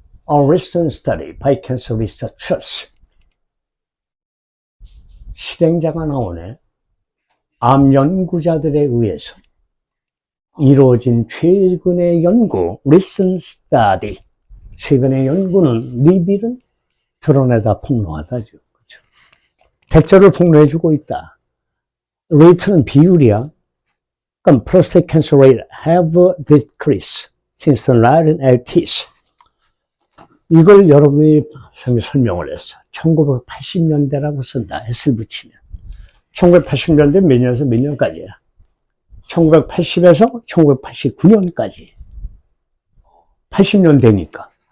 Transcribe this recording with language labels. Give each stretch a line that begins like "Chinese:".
English: A recent study by cancer researchers.
Korean: 실행자가 나오네. 암 연구자들에 의해서 이루어진 최근의 연구, recent study. 최근의 연구는 리빌은 드러내다 폭로하다죠. 그렇죠? 백절을 폭로해주고 있다. 레이트는 비율이야. 그럼
English: prostate cancer rate have decreased since the 1980s.
Korean: 이걸 여러분이 설명을 했어. 1980년대라고 쓴다. S를 붙이면. 1980년대 몇 년에서 몇 년까지야? 1980에서 1989년까지. 80년대니까.